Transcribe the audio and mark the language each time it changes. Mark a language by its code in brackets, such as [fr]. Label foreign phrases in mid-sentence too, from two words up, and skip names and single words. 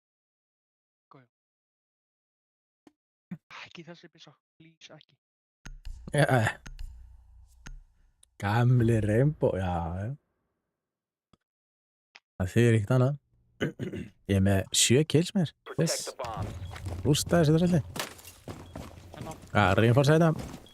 [is] Ekki þessi byssa. Please, ekki. Já. Gamli Rainbow, já. Það þýðir ekkert annað. Ég er með 7 kills með þér. [en] Protect the bomb. [is] Rústa þessi drasli. Hérna. Já, reinforsa þetta.